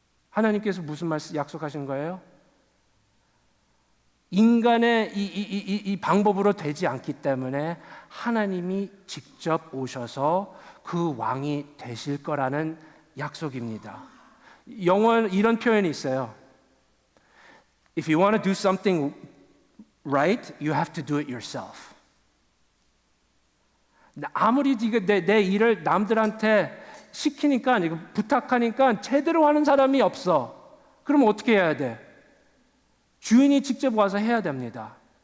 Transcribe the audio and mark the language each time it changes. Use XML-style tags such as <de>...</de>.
<ko>하나님께서 무슨 말씀 약속하신 거예요? 인간의 이 방법으로 되지 않기 때문에 하나님이 직접 오셔서 그 왕이 되실 거라는 약속입니다. 영어에 이런 표현이 있어요.</ko> <en>If you want to do something right, you have to do it yourself.</en> <ko>아무리 내 일을 남들한테 시키니까 부탁하니까 제대로 하는 사람이 없어. 그럼 어떻게 해야 돼? 주인이 직접 와서 해야 됩니다.</ko>